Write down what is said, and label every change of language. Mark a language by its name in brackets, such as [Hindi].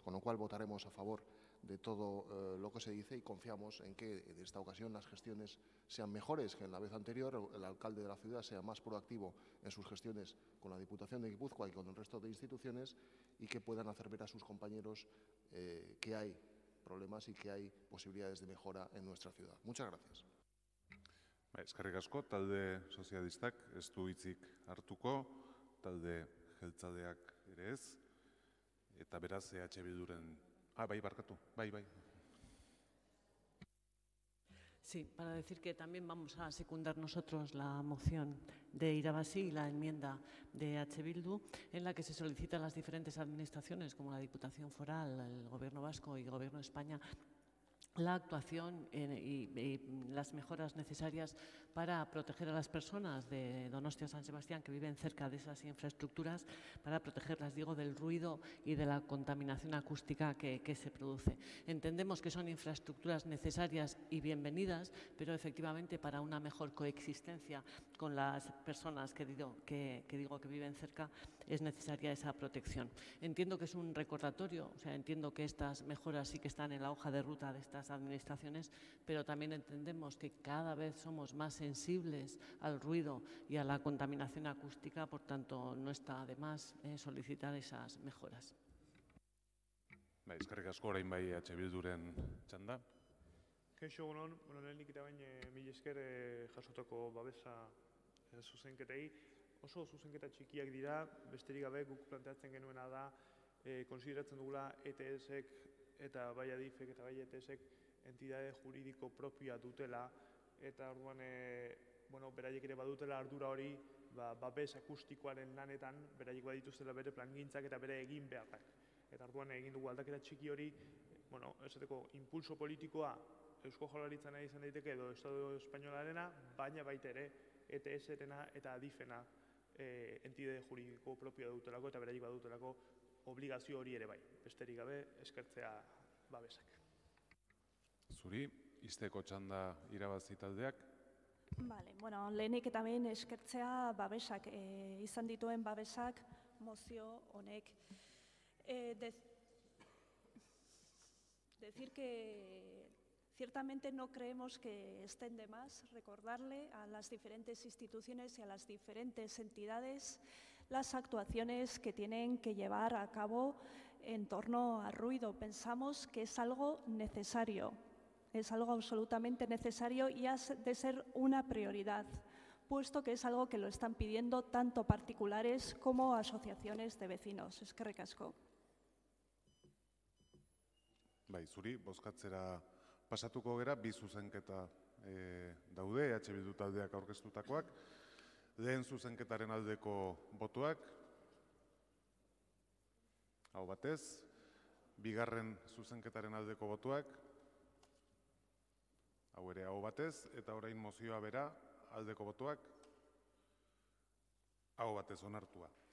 [Spanish] Con lo cual votaremos a favor de todo lo que se dice y confiamos en que en esta ocasión las gestiones sean mejores que en la vez anterior, el alcalde de la ciudad sea más proactivo en sus gestiones con la Diputación de Guipúzcoa y con el resto de instituciones y que puedan hacer ver a sus compañeros que hay problemas y que hay posibilidades de mejora en nuestra ciudad. Muchas gracias. [Basque] Eskerrik asko, talde sozialistak ez du hitzik hartuko, talde jeltzaleak ere ez, eta beraz EH Bilduren... bai, barkatu, bai. [Spanish] Sí, para decir que también vamos a secundar nosotros la moción de Eirabasí y la enmienda de EH Bildu, en la que se solicita a las diferentes administraciones, como la Diputación Foral, el Gobierno Vasco y el Gobierno de España, la actuación y las mejoras necesarias para proteger a las personas de Donostia San Sebastián que viven cerca de esas infraestructuras, para protegerlas, digo, del ruido y de la contaminación acústica que se produce. Entendemos que son infraestructuras necesarias y bienvenidas, pero efectivamente para una mejor coexistencia con las personas que viven cerca es necesaria esa protección. Entiendo que es un recordatorio, o sea, entiendo que estas mejoras sí que están en la hoja de ruta de estas administraciones, pero también entendemos que cada vez somos más sensibles al ruido y a la contaminación acústica, por tanto, no está de más solicitar esas mejoras. [Basque] Eskerrik asko, orain bai EH Bilduren txanda. Kaixo egunon, lehenik eta bain mila esker jasotako babesa zuzenketei. Oso zuzenketa txikiak dira, besterik gabe guk planteatzen genuena da, konsideratzen dugula ETS-ek eta bai ADIF-ek eta bai ETS-ek entidade juridiko propioa dutela, eta orduan, beraiek ere badutela ardura hori, babes akustikoaren lanetan, beraiek badituztela bere plangintzak eta bere egin beharrak. Eta orduan egin dugu aldaketa txiki hori, esateko impulso politikoa Eusko Jaurlaritzana izan daiteke edo Estado Espainolarena, baina baita ere ETS-erena eta ADIF-ena entidade juridiko propioa dutelako eta beraiek badutelako obligazio hori ere bai. Besterik gabe eskertzea babesak. Zuri, izteko txanda irabazi taldeak? Lehenik eta behin eskertzea babesak, izan dituen babesak mozio honek. [Spanish] Decir que ciertamente no creemos que estén de más recordarle a las diferentes instituciones y a las diferentes entidades las actuaciones que tienen que llevar a cabo en torno al ruido. Pensamos que es algo necesario, es algo absolutamente necesario y ha de ser una prioridad, puesto que es algo que lo están pidiendo tanto particulares como asociaciones de vecinos. [Basque] Eskerrik asko. Bai, zuri, bozkatzera pasatuko gera, bi zuzenketa daude, Bildu taldeak aurkeztutakoak. Lehen zuzenketaren aldeko botuak, hau batez, bigarren zuzenketaren aldeko botuak, hau ere hau batez, eta orain mozioa bera aldeko botuak, hau batez onartua.